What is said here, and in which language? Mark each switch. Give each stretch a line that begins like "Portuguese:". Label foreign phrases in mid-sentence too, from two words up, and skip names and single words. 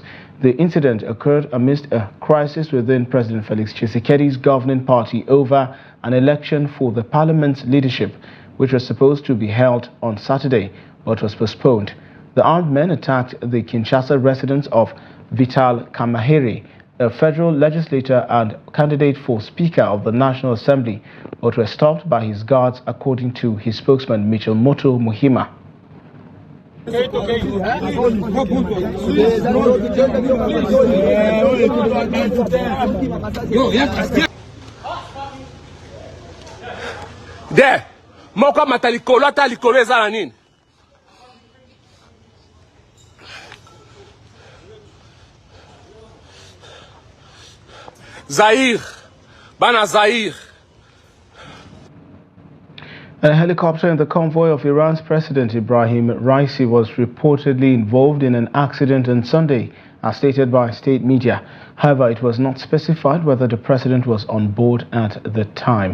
English: The incident occurred amidst a crisis within President Felix Tshisekedi's governing party over an election for the parliament's leadership, which was supposed to be held on Saturday but was postponed. The armed men attacked the Kinshasa residence of Vital Kamahere, a federal legislator and candidate for Speaker of the National Assembly, but were stopped by his guards, according to his spokesman Mitchell Moto Muhima.
Lingala: There, moko matalikolo atalikolo ezala nini? Zaire, bana Zaire.
English: A helicopter in the convoy of Iran's President Ibrahim Raisi was reportedly involved in an accident on Sunday, as stated by state media. However, it was not specified whether the president was on board at the time.